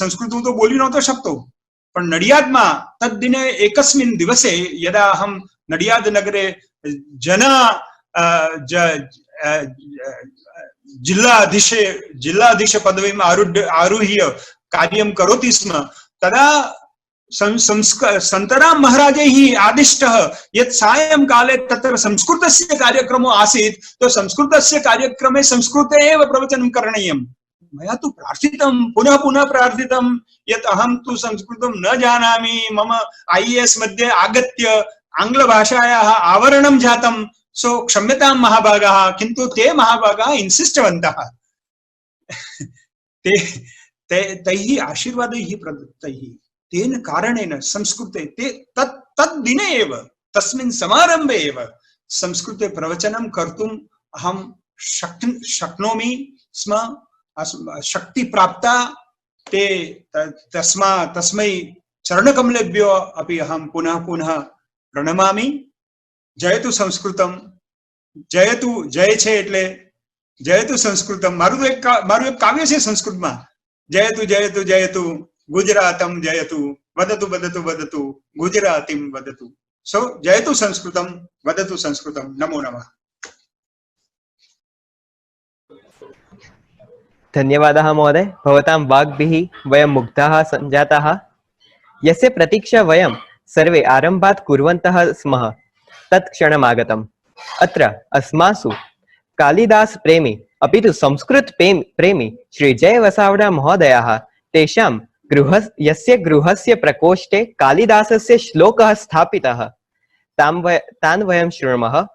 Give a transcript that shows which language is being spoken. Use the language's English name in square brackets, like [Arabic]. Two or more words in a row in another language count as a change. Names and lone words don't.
[Gujarati] સંસ્કૃત હું તો બોલી નહોતો શકતો, પણ નડિયાદમાં [Sanskrit] तद्दिने एकस्मिन दिवसे यदा अहम नडियाद नगरे जिल्लाधीश पदवीमां आरुह्य कार्यम करोति स्म तदा संतराम महाराजै आदिष्टः यत् सायंकाले तत्र संस्कृतस्य कार्यक्रमो आसीत् तो संस्कृतस्य कार्यक्रमे संस्कृते एव प्रवचनं करणीयम्. मया तु प्रार्थितम पुनः पुनः प्रार्थितम यत् अहम तु संस्कृतम न जानामि मम IAS मध्ये आगत्य आङ्ग्लभाषायाः आवरणं जातं सो क्षम्यतां महाभागाः. किन्तु ते महाभागाः इंसिष्टवन्तः. तैः आशीर्वादैः प्रदत्तैः तेन कारणेन संस्कृते ते तद्दिने एव तस्मिन् समारम्भे एव संस्कृते प्रवचनं कर्तुम् अहं शक्नोमि स्म. शक्ति प्राप्ता. ते तस्मै चरणकमलेभ्यो अपि अहं पुनः पुनः प्रणमामि. जयतु संस्कृतम. जयतु [Gujarati] જય છે એટલે [Sanskrit] जयतु संस्कृतम. [Gujarati] મારું એક કાવ્ય છે સંસ્કૃતમાં. [Sanskrit] जयतु जयतु जयतु गुजरातम जयतु वदतु वदतु वदतु गुजरातीम वदतु. सो जयतु संस्कृतम वदतु संस्कृतम। नमो नमः. धन्यवादः महोदय. भवतां वाग्भिः वयं मुग्धाः सञ्जाताः. यस्य प्रतीक्षा वयं सर्वे आरम्भात् कुर्वन्तः स्मः तत् क्षणमागतम्. अत्र अस्मासु कालिदास प्रेमी अपि तु संस्कृत प्रेमी श्री जय वसावड़ा महोदयाः तेषां यस्य गृहस्य प्रकोष्ठे कालिदासस्य श्लोकः स्थापितः तान् वयं शृणुमः.